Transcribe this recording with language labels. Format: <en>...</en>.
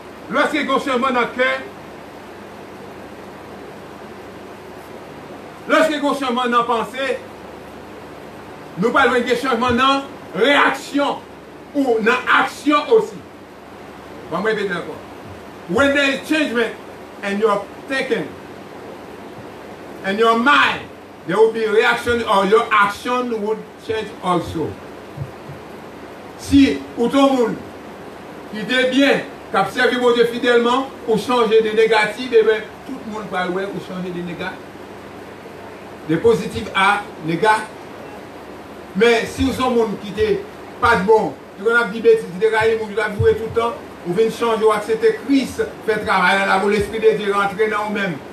<fr>Lorsqu'il y a un changement dans le cœur, lorsqu'il y a un changement dans la pensée, nous parlons de changement dans la réaction ou dans l'action aussi. Je vais répéter encore.</fr> <en>When there is changement in your thinking, in your mind, there will be reaction or your action would change also.</en> <fr>Si tout le monde qui est bien, qui a servi mon Dieu fidèlement, pour changer de négatif, et bien, tout le monde va ouais, pour changer de négatif. De positif à négatif. Mais si vous êtes un monde qui n'est pas de bon, qui a dit bêtises, qui a joué tout le temps, vous venez changer, c'était Christ, fait travail dans la l'esprit de Dieu rentrer dans vous-même.</fr>